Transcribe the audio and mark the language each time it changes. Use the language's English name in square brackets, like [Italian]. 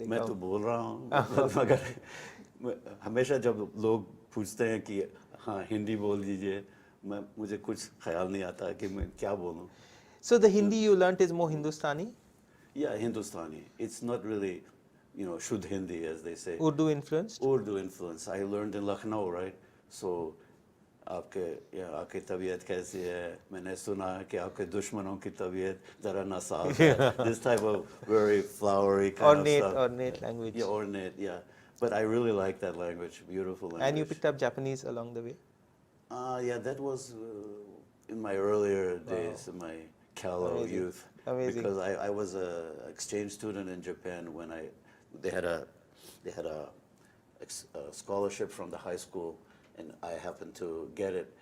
[Hindi] मैं तो बोल रहा हूँ मगर हमेशा जब लोग पूछते हैं कि हाँ हिंदी बोल दीजिए मुझे कुछ ख्याल नहीं आता कि मैं क्या बोलूँ. [English] So the Hindi you learnt is more Hindustani? Yeah, Hindustani. It's not really, you know, Shuddh Hindi as they say. Urdu influenced? Urdu influence. I learned in Lucknow, right? [Hindi] So आपके तबीयत कैसी है? मैंने सुना कि आपके दुश्मनों की तबीयत जरा नासाज है. [English] This type of very flowery kind of stuff. Ornate language. Yeah, ornate, yeah. But I really like that language, beautiful language. And you picked up Japanese along the way? Yeah, that was in my earlier days, in my callow youth. Amazing. Because I was an exchange student in Japan when they had a scholarship from the high school, and I happened to get it.